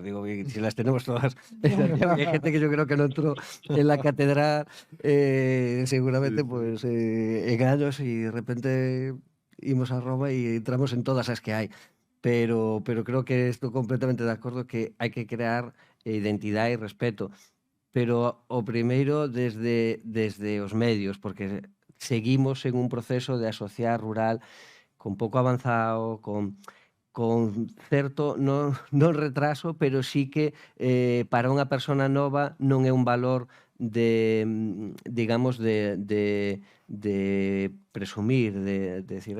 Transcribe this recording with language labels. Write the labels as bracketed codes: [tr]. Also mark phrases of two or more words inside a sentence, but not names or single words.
[es] Digo, que si las tenemos todas en Santiago, hay gente que yo creo que no entró en la catedral, seguramente pues en años, y de repente íbamos a Roma y entramos en todas las que hay. Pero creo que estoy completamente de acuerdo que [gl] hai que crear identidade e respeto. Pero o primeiro desde os medios, porque seguimos en un proceso de asociar rural con pouco avanzado, con certo, non retraso, pero sí que para unha persona nova non é un valor de, digamos, de presumir, de decir...